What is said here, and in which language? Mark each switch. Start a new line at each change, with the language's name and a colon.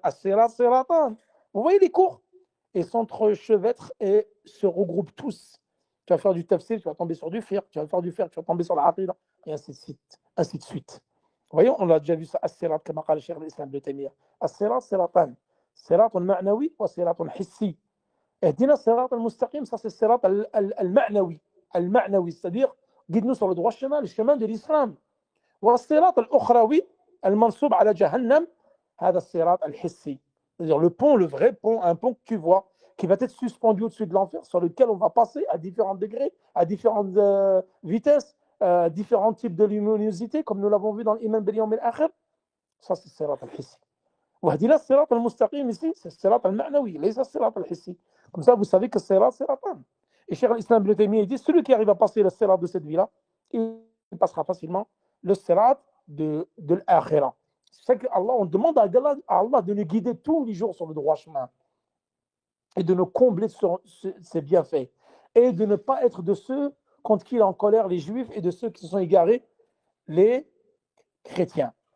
French: As-sirat siratan. Vous voyez les cours? Et s'entrechevêtrent et se regroupent tous. Tu vas faire du tafsir, tu vas tomber sur du fiqh. Tu vas faire du fiqh, tu vas tomber sur la aqida. Et ainsi de suite. ainsi de suite. Voyons, on a déjà vu ça. As-sirat, comme a dit le Cheikh l'Islam de Taymiyyah.
Arabic: As-sirat, siratan. Sirat al-ma'nawi wa sirat al-hissi. اهدنا الصراط المستقيم,
French: ça c'est
Arabic: الصراط المعنوي.
French: المعنوي, c'est-à-dire, guide-nous sur le droit chemin, le chemin de l'islam.
Arabic: والصراط الأخروي المنصوب على جهنم, هذا الصراط الحسي.
French: C'est-à-dire le pont, le vrai pont, un pont que tu vois, qui va être suspendu au-dessus de l'enfer, sur lequel on va passer à différents degrés, à différentes vitesses, différents types de luminosité, comme nous l'avons vu dans l'Iman bil Yawm al-Akhir. Ça c'est الصراط الحسي.
Arabic: وهدينا الصراط المستقيم
French: ici, c'est
Arabic: الصراط المعنوي, ليس الصراط الحسي.
French: Comme ça, vous savez que c'est siratan. Et Cheikh l'Islam Ibn Taymiyyah dit, celui qui arrive à passer le sirat de cette vie-là, il passera facilement le sirat de l'akhirah. C'est que Allah, on demande à Allah de nous guider tous les jours sur le droit chemin et de nous combler sur ses bienfaits et de ne pas être de ceux contre qui il est en colère, les juifs, et de ceux qui se sont égarés, les chrétiens.